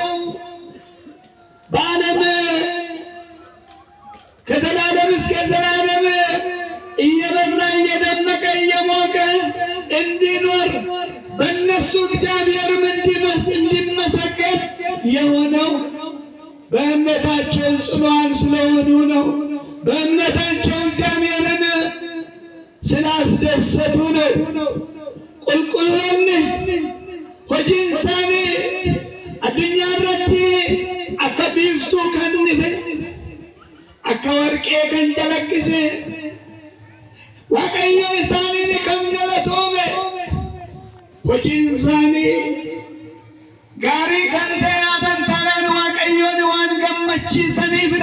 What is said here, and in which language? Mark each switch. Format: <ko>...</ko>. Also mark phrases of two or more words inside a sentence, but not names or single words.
<am>በዓለም ከዘላለም እስከ ዘላለም እየበራ እየደመቀ እየሞቀ እንዲኖር በእነሱ እግዚአብሔርም እንዲመሰገን የሆነው በእምነታቸው ጽኑዓን ስለሆኑ ነው። በእምነታቸው እግዚአብሔርን</am> <om>ስላስደሰቱ ነው። ቁልቁሎን hojiin isaanii addunyaa irratti akka biiftuu kan ife akka warqee kan calaqqise Waaqayyo isaanii kan galatoome hojiin isaanii gaarii kan ta'e amantaadhaan Waaqayyoon waan gammachiisaniifidha.</om>